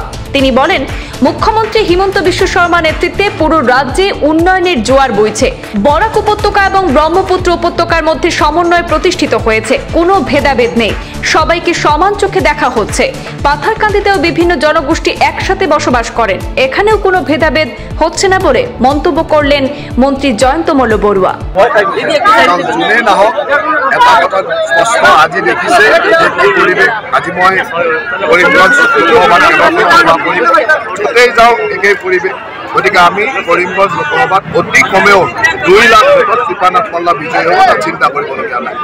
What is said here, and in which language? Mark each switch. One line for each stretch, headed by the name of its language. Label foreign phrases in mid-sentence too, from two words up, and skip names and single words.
Bangla: তিনি বলেন, মুখ্যমন্ত্রী হিমন্ত বিশ্ব শর্মা নেতৃত্বে পুরো রাজ্যে উন্নয়নের জোয়ার বইছে। বরাক উপত্যকা এবং ব্রহ্মপুত্র উপত্যকার মধ্যে সমন্বয় প্রতিষ্ঠিত হয়েছে। কোনো ভেদাভেদ নেই, সবাইকে সমান চোখে দেখা হচ্ছে। পাথারকান্দিতেও বিভিন্ন জনগোষ্ঠী একসাথে বসবাস করেন, এখানেও কোনো ভেদাভেদ হচ্ছে না বলে মন্তব্য করলেন মন্ত্রী জয়ন্ত মল্ল বড়ুয়া।
Assamese: আজি দেখিছে পৰিৱেশ, আজি মই কৰিমগঞ্জ য'তেই যাওঁ একেই পৰিৱেশ। গতিকে আমি কৰিমগঞ্জ লোকসভাত অতি কমেও 2 লাখ ভোটত কৃপানাথ মাল্লা বিজয়ী হ'ব, তাত চিন্তা কৰিবলগীয়া নাই।